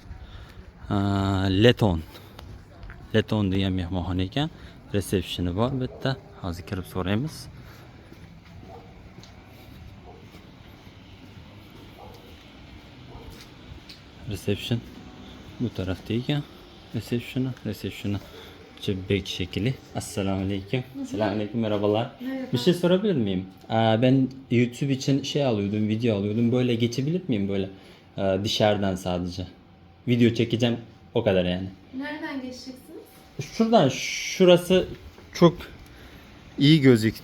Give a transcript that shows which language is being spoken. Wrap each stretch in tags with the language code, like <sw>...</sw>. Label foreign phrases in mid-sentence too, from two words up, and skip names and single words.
<uz>Leton degan mehmonxona ekan. Resepsioni bor bu yerda. Hozir kirib so'raymiz. Reception bu tarafda ekan. Receptioni Çöbbek şekli.</uz> <ar>السلام عليكم.</ar> <tr>Selamun aleyküm, merhabalar. Bir şey sorabilir miyim? Ben YouTube için şey alıyordum, video alıyordum. Böyle geçebilir miyim böyle dışarıdan sadece? Video çekeceğim, o kadar yani. Nereden geçeceksiniz? Şuradan, şurası çok iyi gözüktü.</tr>